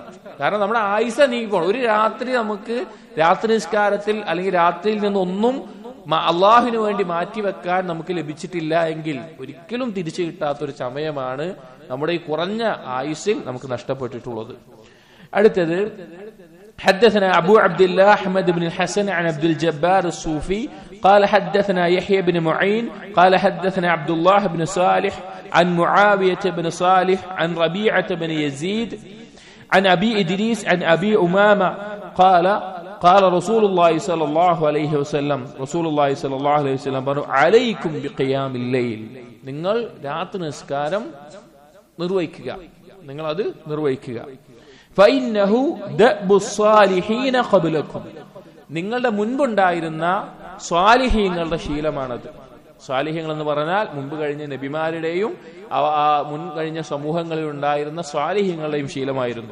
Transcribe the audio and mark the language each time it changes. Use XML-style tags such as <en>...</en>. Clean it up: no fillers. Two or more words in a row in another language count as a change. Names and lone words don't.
<ml>കാരണം നമ്മുടെ ആയുസ നീങ്ങിപ്പോണം. ഒരു രാത്രി നമുക്ക് രാത്രി നിസ്കാരത്തിൽ അല്ലെങ്കിൽ രാത്രിയിൽ നിന്നൊന്നും അള്ളാഹുവിന് വേണ്ടി മാറ്റിവെക്കാൻ നമുക്ക് ലഭിച്ചിട്ടില്ല എങ്കിൽ ഒരിക്കലും തിരിച്ചു കിട്ടാത്തൊരു സമയമാണ് നമ്മുടെ ഈ കുറഞ്ഞ ആയുസ്സിൽ നമുക്ക് നഷ്ടപ്പെട്ടിട്ടുള്ളത്.</ml> <ar>അടുത്തത് حدثنا أبو عبد الله أحمد بن الحسن عن عبد الجبار الصوفي قال حدثنا يحيى بن معين قال حدثنا عبد الله بن صالح عن معاوية بن صالح عن ربيعة بن يزيد عن أبي إدريس عن أبي أمامة قال رسول الله صلى الله عليه وسلم عليكم بقيام الليل.</ar> <ml>നിങ്ങൾ രാത്രി നിസ്കാരം നിർവഹിക്കുക, നിങ്ങൾ അത് നിർവഹിക്കുക.</ml> <ar>فإنه دأب الصالحين قبلكم,</ar> <ml>നിങ്ങളുടെ മുൻപുണ്ടായിരുന്ന സ്വാലിഹീങ്ങളുടെ ശീലമാണത്. സ്വാലിഹീങ്ങൾ എന്ന് പറഞ്ഞാൽ മുൻപ് കഴിഞ്ഞ നബിമാരുടെയും മുൻ കഴിഞ്ഞ സമൂഹങ്ങളിൽ ഉണ്ടായിരുന്ന സ്വാലിഹീങ്ങളുടെയും ശീലമായിരുന്നു.</ml>